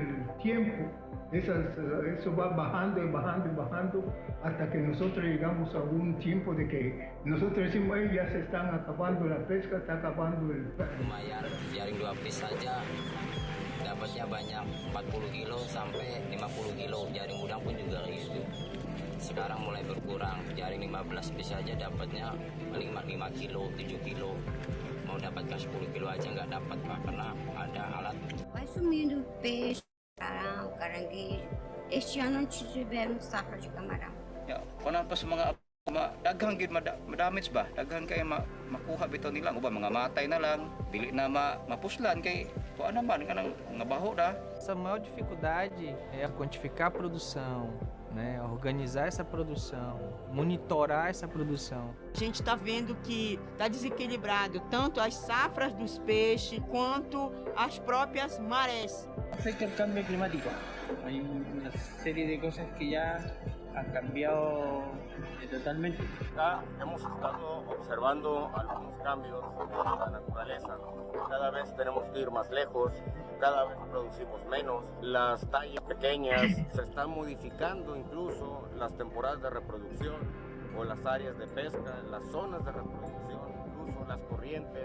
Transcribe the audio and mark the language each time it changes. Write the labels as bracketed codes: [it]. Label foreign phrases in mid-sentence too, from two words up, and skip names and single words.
[es] tiempo, eso va bajando y bajando y bajando hasta que nosotros llegamos a un tiempo de que nosotros decimos, ya se están acabando la pesca, está acabando el... [id] Lumayan, jaring 2 piece saja dapatnya banyak, 40 kilo sampai 50 kilo, jaring udang pun juga gitu. Sekarang mulai berkurang, jaring 15 piece saja dapatnya 5 kilo, 7 kilo. Mau dapatkan 10 kilo aja nggak dapat Pak, karena ada alat. [pt] Vai sumindo peixe, camarão, caranguejo. Este ano não tivemos safra de camarão. [ceb] Ya, kenapa mga daghang gid madamage ba? Daghang kay makuha bitaw nila, uba mga matay na lang, dili na mapuslan kay tuwa naman kanang ngabaho da. [pt] Essa maior dificuldade é quantificar a produção, né, organizar essa produção, monitorar essa produção. A gente está vendo que está desequilibrado tanto as safras dos peixes quanto as próprias marés. [es] Afecta el cambio climático. Hay una serie de cosas que ya han cambiado totalmente. Ya hemos estado observando algunos cambios en la naturaleza. Cada vez tenemos que ir más lejos, cada vez producimos menos, las tallas pequeñas, se están modificando incluso las temporadas de reproducción o las áreas de pesca, las zonas de reproducción, incluso las corrientes.